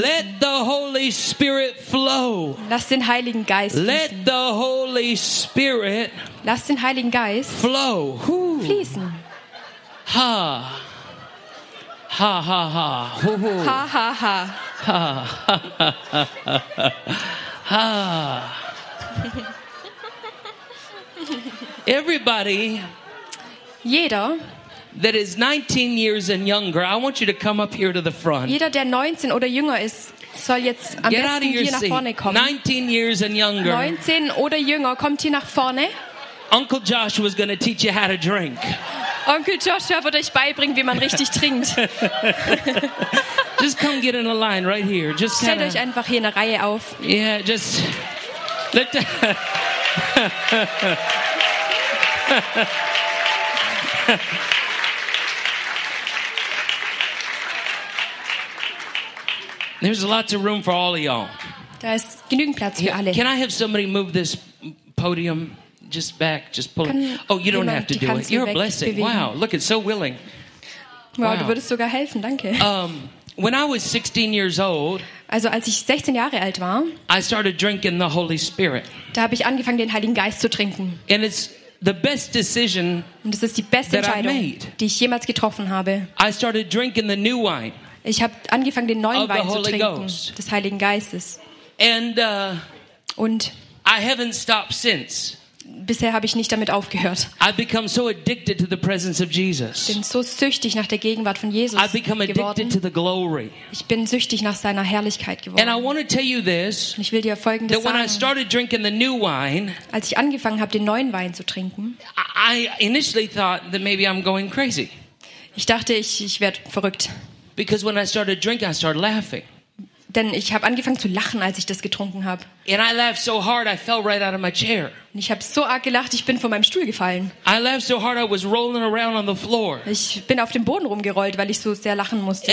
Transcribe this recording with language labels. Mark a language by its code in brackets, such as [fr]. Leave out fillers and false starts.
[en] Let the Holy Spirit flow. [de] Lass den Heiligen Geist fließen. [en] Let the Holy Spirit. [de] Lass den Heiligen Geist [en] flow. [de] Fließen. Ha. Ha ha ha. Ha ha ha. Ha ha ha. [en] Everybody. [de] Jeder. [en] That is 19 years and younger. I want you to come up here to the front. [de] Jeder, der 19 oder jünger ist, soll jetzt am [en] Get [de] besten hier nach vorne kommen. [en] 19 years and younger. [de] 19 oder jünger, kommt hier nach vorne. [en] Uncle Josh was going to teach you how to drink. [de] Onkel Joshua wird euch beibringen, wie man richtig trinkt. [en] Just come get in a line right here. Just [de] stellt euch einfach hier eine Reihe auf. [en] Yeah, just let the There's lots of room for all of y'all. [de] Da ist genügend Platz für alle. [en] Can I have somebody move this podium? Just back, just pull it. Oh, you don't have to do it. You're a blessing. Wow, look, it's so willing. [de] Wow, du würdest sogar helfen, danke. [en] When I was 16 years old, [de] also als ich 16 Jahre alt war, [en] I started drinking the Holy Spirit. [de] Da habe ich angefangen, den Heiligen Geist zu trinken. [en] And it's the best decision [de] Und es ist die beste Entscheidung, die ich jemals getroffen habe. [en] I started drinking the new wine. [de] Ich habe angefangen, den neuen Wein zu trinken, [en] Ghost. [de] Des Heiligen Geistes. [en] And [de] Und [en] I haven't stopped since. [de] bisher habe ich nicht damit aufgehört. [en] I've become so addicted to the presence of Jesus. [de] Bin so süchtig nach der Gegenwart von Jesus geworden. [en] I've become addicted to the glory. [de] Ich bin süchtig nach seiner Herrlichkeit geworden. [en] And I want to tell you this. [de] Ich will dir Folgendes sagen. [en] That when I started drinking the new wine, [de] als ich angefangen habe, den neuen Wein zu trinken, [en] I initially thought that maybe I'm going crazy. [de] Ich dachte, ich werde verrückt. [en] Because when I started drinking, I started laughing. [de] Denn ich habe angefangen zu lachen, als ich das getrunken habe. [en] And I laughed so hard, I fell right out of my chair. [de] Ich habe so arg gelacht, ich bin von meinem Stuhl gefallen. [en] I laughed so hard, I was rolling around on the floor. [de] Ich bin auf dem Boden rumgerollt, weil ich so sehr lachen musste.